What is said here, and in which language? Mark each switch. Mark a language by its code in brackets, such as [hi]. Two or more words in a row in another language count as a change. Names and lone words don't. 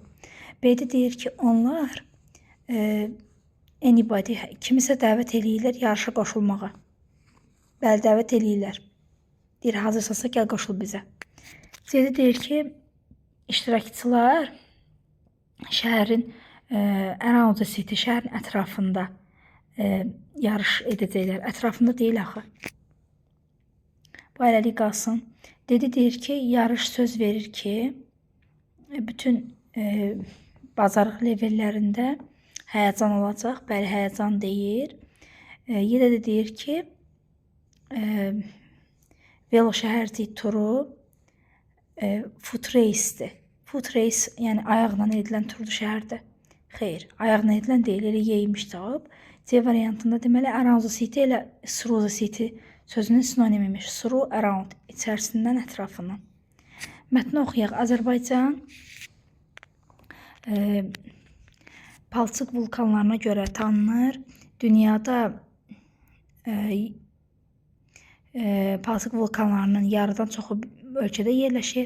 [az] B-də deyir ki, onlar anybody, kimisə dəvət eləyirlər yarışa qoşulmağa. Bəli, dəvət eləyirlər. Deyir, hazırsansa gəl qoşul bizə. C-də deyir ki, iştirakçılar şəhərin [en] around the city, [az] şəhərin ətrafında yarış edəcəklər. Ətrafında deyil axı. Bu hələlik qalsın. D-də deyir ki, yarış söz verir ki, bütün bacarıq levellərində həyəcan olacaq. Bəli, həyəcan deyir. Y-də də deyir ki, velo şəhərcik turu [en] foot race-dir. Foot race, [az] yəni ayaqla edilən turdu şəhərdə. Xeyr, ayaqla edilən deyil, elə yeymiş cavab. C variantında deməli, [en] around the city [az] elə [en] through the city [az] sözünün sinonimimiş. [en] Through, around, [az] içərisindən, ətrafından. Mətni oxuyaq. Azərbaycan palçıq vulkanlarına görə tanınır. Dünyada palçıq vulkanlarının yarıdan çoxu ölkədə yerləşir.